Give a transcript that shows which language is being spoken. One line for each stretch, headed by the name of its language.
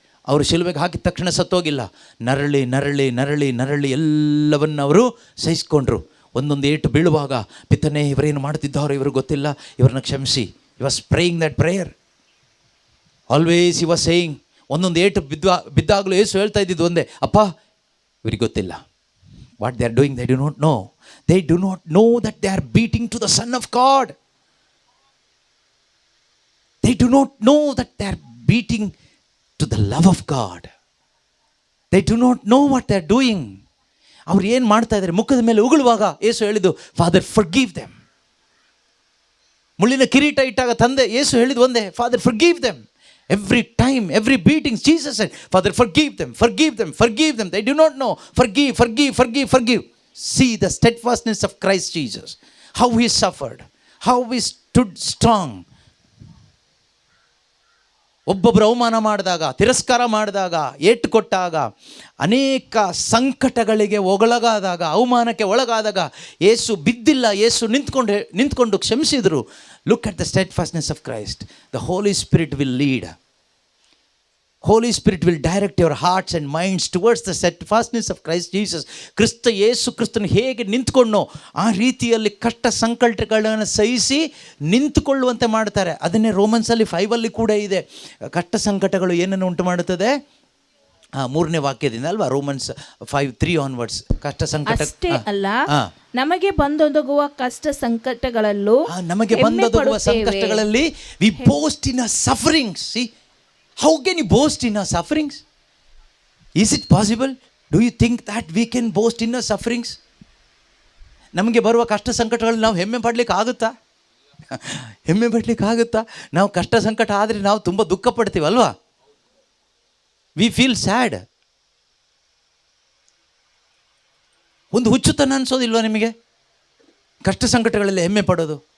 Kannada: ಅವರು ಶಿಲುಬೆಗೆ ಹಾಕಿದ ತಕ್ಷಣ ಸತ್ತೋಗಿಲ್ಲ. ನರಳಿ ನರಳಿ ನರಳಿ ನರಳಿ ಎಲ್ಲವನ್ನು ಅವರು ಸಹಿಸ್ಕೊಂಡ್ರು. ಒಂದೊಂದು ಏಟು ಬೀಳುವಾಗ, ಪಿತನೇ, ಇವರೇನು ಮಾಡ್ತಿದ್ದಾರೋ ಇವ್ರಿಗೆ ಗೊತ್ತಿಲ್ಲ, ಇವ್ರನ್ನ ಕ್ಷಮಿಸಿ.
English: You was praying that prayer. Always you was saying.
Kannada: ಒಂದೊಂದು ಏಟು ಬಿದ್ದಾಗಲೂ ಯೇಸು ಹೇಳ್ತಾ ಇದ್ದಿದ್ದು ಒಂದೇ, ಅಪ್ಪ, ಇವ್ರಿಗೆ ಗೊತ್ತಿಲ್ಲ.
English: What they are doing, they do not know. They do not know that they are beating to the Son of God. They do not know that they are beating to the love of God. They do not know what they are doing.
Kannada: ಅವ್ರು ಏನು ಮಾಡ್ತಾ ಇದ್ದಾರೆ? ಮುಖದ ಮೇಲೆ ಉಗುಳುವಾಗ ಯೇಸು ಹೇಳಿದ್ದು,
English: Father forgive them.
Kannada: ಮುಳ್ಳಿನ ಕಿರೀಟ ಇಟ್ಟಾಗ ತಂದೆ ಯೇಸು ಹೇಳಿದ ಒಂದೇ,
English: Father forgive them. Every time, every beating Jesus said, father forgive them, forgive them, forgive them, they do not know. Forgive, forgive, forgive, forgive. See the steadfastness of Christ Jesus, how he suffered, how he stood strong.
Kannada: ಒಬ್ಬೊಬ್ಬರು ಅವಮಾನ ಮಾಡಿದಾಗ, ತಿರಸ್ಕಾರ ಮಾಡಿದಾಗ, ಏಟು ಕೊಟ್ಟಾಗ, ಅನೇಕ ಸಂಕಟಗಳಿಗೆ ಒಳಗಾದಾಗ, ಅವಮಾನಕ್ಕೆ ಒಳಗಾದಾಗ ಯೇಸು ಬಿದ್ದಿಲ್ಲ, ಯೇಸು ನಿಂತ್ಕೊಂಡು ಕ್ಷಮಿಸಿದರು.
English: Look at the steadfastness of Christ. The Holy Spirit will lead. Holy Spirit will direct your hearts and minds towards the steadfastness of Christ Jesus.
Kannada: ಯೇಸು ಕ್ರಿಸ್ತನು ಹೇಗೆ ನಿಂತ್ಕೊಂಡೋ ಆ ರೀತಿಯಲ್ಲಿ ಕಷ್ಟ ಸಂಕಟಗಳನ್ನು ಸಹಿಸಿ ನಿಂತುಕೊಳ್ಳುವಂತೆ ಮಾಡ್ತಾರೆ. ಅದನ್ನೇ ರೋಮನ್ಸಲ್ಲಿ 5 ಕೂಡ ಇದೆ. ಕಷ್ಟ ಸಂಕಟಗಳು ಏನನ್ನು ಉಂಟು ಮಾಡುತ್ತದೆ? 3ನೇ ವಾಕ್ಯದಿಂದ ಅಲ್ವಾ, ರೋಮನ್ಸ್ 5:3 ಆನ್ವರ್ಡ್ಸ್. ಕಷ್ಟ ಸಂಕಟ ಅಷ್ಟೇ ಅಲ್ಲ, ನಮಗೆ ಬಂದೊದಗುವ ಕಷ್ಟ ಸಂಕಟಗಳಲ್ಲೂ ನಮಗೆ ಬಂದೊದಗುವ ಸಂಕಷ್ಟಗಳಲ್ಲಿ
English: we boast in our sufferings. See, how can you boast in our sufferings? Is it possible? Do you think that we can boast in our sufferings?
Kannada: ನಮಗೆ ಬರುವ ಕಷ್ಟ ಸಂಕಟಗಳು ನಾವು ಹೆಮ್ಮೆ ಪಡಲಿಕ್ಕೆ ಆಗುತ್ತಾ? ಹೆಮ್ಮೆ ಪಡಲಿಕ್ಕೆ ಆಗುತ್ತಾ? ನಾವು ಕಷ್ಟ ಸಂಕಟ ಆದರೆ ನಾವು ತುಂಬ ದುಃಖ ಪಡ್ತೀವಲ್ವಾ?
English: We feel sad.
Kannada: ಒಂದು ಹುಚ್ಚುತನ ಅನ್ಸೋದಿಲ್ವಾ ನಿಮಗೆ ಕಷ್ಟ ಸಂಕಟಗಳಲ್ಲಿ ಹೆಮ್ಮೆ ಪಡೋದು?